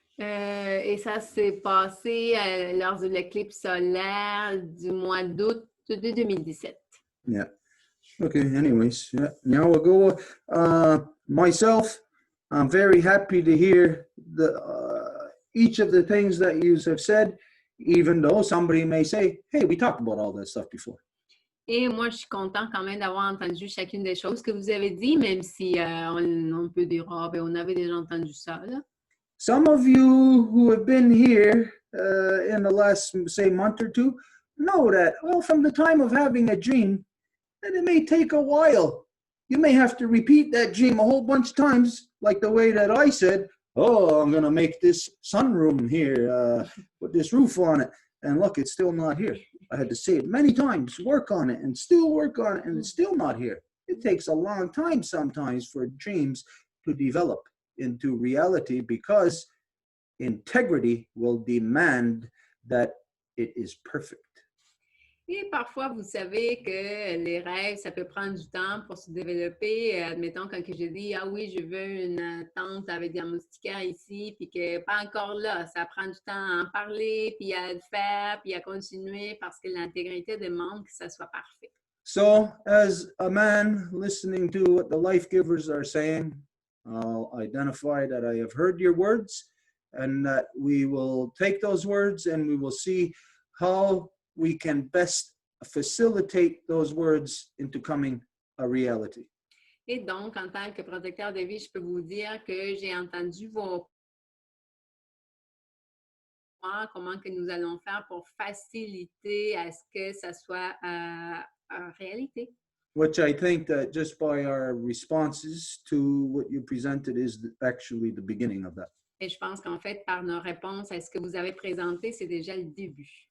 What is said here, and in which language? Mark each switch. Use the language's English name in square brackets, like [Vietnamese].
[French] Et ça s'est passé lors de l'éclipse solaire du mois d'août de 2017. [English] Yeah. Okay, anyways, yeah. Now we'll go. Myself, I'm very happy to hear each of the things that you have said, even though somebody may say, hey, we talked about all that stuff before. [French] Et moi, je suis contente quand même d'avoir entendu chacune des choses que vous avez dit, même si on peut dire, oh, ben, on avait déjà entendu ça, là. [English] Some of you who have been here in the last, say, month or two, know that, well, from the time of having a dream, that it may take a while. You may have to repeat that dream a whole bunch of times, like the way that I said, oh, I'm going to make this sunroom here, put this roof on it. And look, it's still not here. I had to say it many times, work on it, and still work on it, and it's still not here. It takes a long time sometimes for dreams to develop into reality because integrity will demand that it is perfect. [French] Et parfois, vous savez que les rêves, ça peut prendre du temps pour se développer. Admettons, quand je dis, ah oui, je veux une tente avec des moustiquaires ici, puis que pas encore là, ça prend du temps à en parler, puis à le faire, puis à continuer, parce que l'intégrité demande que ça soit parfait. [English] So as a man listening to what the life givers are saying, I'll identify that I have heard your words and that we will take those words and we will see how we can best facilitate those words into coming a reality. [French] Et donc, en tant que protecteur de vie, je peux vous dire que j'ai entendu vos comment que nous allons faire pour faciliter à ce que ça soit en réalité. [English] Which I think that just by our responses to what you presented is actually the beginning of that. [French] Et je pense qu'en fait, par nos réponses à ce que vous avez présenté, c'est déjà le début.